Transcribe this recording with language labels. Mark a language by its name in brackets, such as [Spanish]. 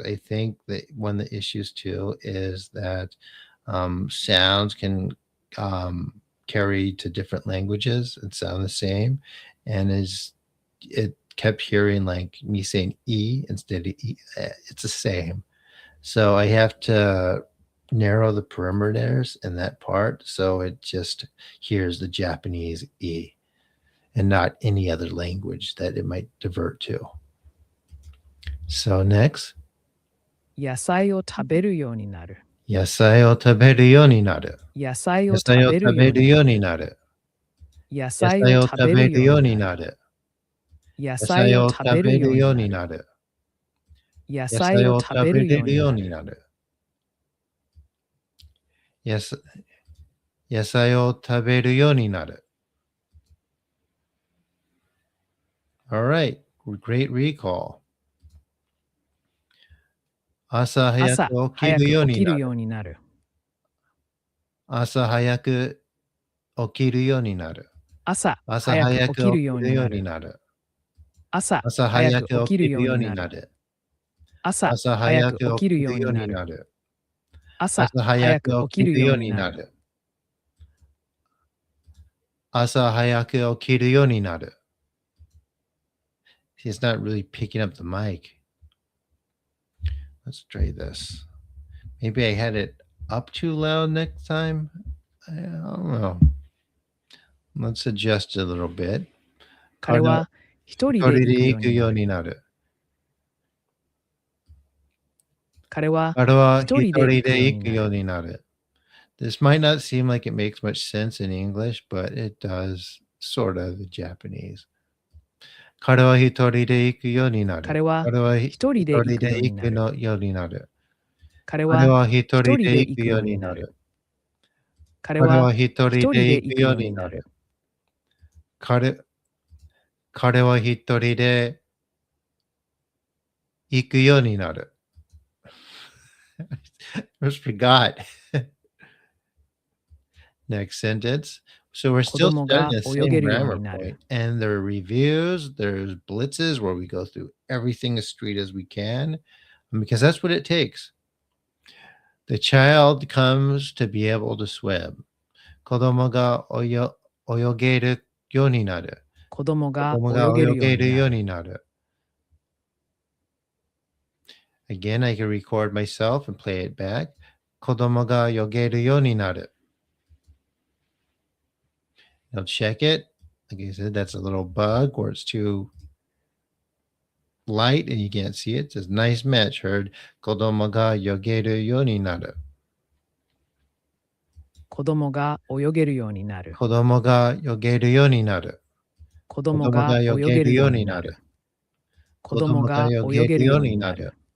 [English] I think that one of the issues too is that sounds can carry to different languages and sound the same, and it kept hearing like me saying e instead of e. It's the same. So I have to narrow the perimeters in that part so it just hears the Japanese e. and not any other language that it might divert to. So next. [Japanese] 野菜を食べるようになる。野菜を食べるようになる。野菜を野菜を食べ食べるようるようになる。になる。野菜を食菜を食べるようべるようになる。になる。野野菜を菜を食食べるようべるようになる。になる。野野菜を菜を食食べるようべれるようになる。になる。野菜を食べるようになる。 [English] All right, great recall. [Japanese] 朝早朝く起き早くるよう起きるよになる。うになる。朝早く起きるようになる。朝朝早く早く起きるよう起きるようになる。になる。朝朝早早くく起きる起きるようようになる。になる。朝朝早早くく起きる起きるようようになる。になる。朝朝早早くく起きる起きるようようになる。になる。朝早く起きるようになる。 [English] He's not really picking up the mic. Let's try this. Maybe I had it up too loud next time. I don't know. Let's adjust a little bit. [Japanese] 彼は一人で行くようになる。なる。彼は彼は一人で行くようになる。になる。 [English] This might not seem like it makes much sense in English, but it does sort of in Japanese. [Japanese] 彼は一人で行くようになる。彼は彼は一人で行くようになる。ようになる。彼は一人で行くようになる。彼は一人で行くようになる。彼は一人で行くようになる。 [English] I just forgot. Next sentence. So we're still studying the same grammar point, and there are reviews, there's blitzes where we go through everything as straight as we can, because that's what it takes. The child comes to be able to swim. [Japanese] 子供が泳げるようになる。子供が泳げるようになる。 [English] Again, I can record myself and play it back. [Japanese] 子供が泳げるようになる。 [English] Now check it. Like I said, that's a little bug where it's too light and you can't see it. It says nice match. Heard [Japanese] 子供が泳げるようになる。子供が泳げるようになる。子供が泳げるようになる。子供が泳げるようになる。子供が泳げるようになる。